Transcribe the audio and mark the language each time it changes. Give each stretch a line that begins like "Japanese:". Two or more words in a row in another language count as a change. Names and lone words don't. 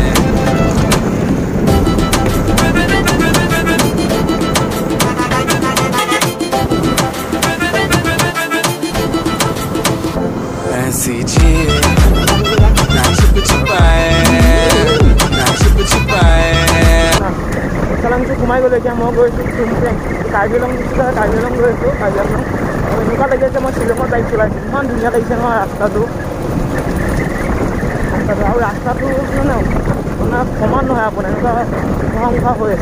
Hindi: ऐसी जीत ना छिप छिपाए, ना छिप छिपाए।
Assamese: চালাংটো সোমাই গ'লো। এতিয়া মই গৈছোঁ কাৰ্বি আংলং গৈছোঁ, কাৰ্বি আংলং গৈছোঁ। কাৰ্বি আংলং এনেকুৱা লাগিছে মই শ্বিলঙত বাইক চলাইছোঁ। ইমান ধুনীয়া লাগিছে নহয় ৰাস্তাটো। আৰু ৰাস্তাটো মানে সমান নহয় আপোনাৰ, এনেকুৱা উখোৱা মুখা হৈ আছে।